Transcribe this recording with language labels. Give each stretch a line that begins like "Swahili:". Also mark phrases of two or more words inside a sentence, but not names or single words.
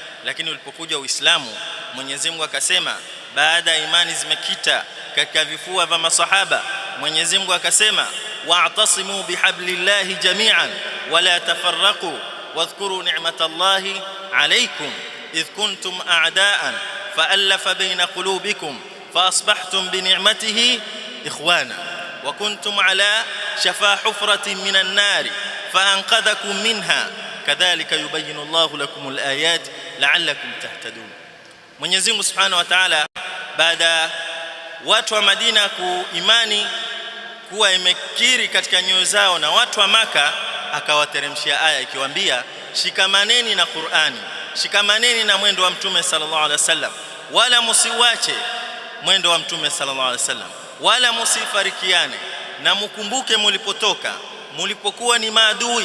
Swahili: Lakini ulipokuja Uislamu Mwenyezi Mungu akasema, baada ya imani zimekita katika vifua vya masahaba, Mwenyezi Mungu akasema
Arabic: واعتصموا بحبل الله جميعا ولا تفرقوا واذكروا نعمة الله عليكم إذ كنتم أعداء فألف بين قلوبكم فأصبحتم بنعمته إخوانا وكنتم على شفا حفرة من النار فأنقذكم منها كذلك يبين الله لكم الآيات لعلكم تهتدون.
Swahili: Mwenyezi Mungu
Arabic: سبحانه وتعالى,
Swahili: baada watu wa Madina kuimani kuwa imekiri katika nyoyo zao na watu wa Maka, akawateremshia aya ikiwaambia, shikamaneni na Qur'ani, shikamaneni na mwendo wa Mtume
Arabic: صلى الله عليه وسلم,
Swahili: wala msiwache mwendo wa Mtume
Arabic: صلى الله عليه وسلم,
Swahili: wala musifarikiane, na mkumbuke mulipotoka, mulipokuwa ni maadui.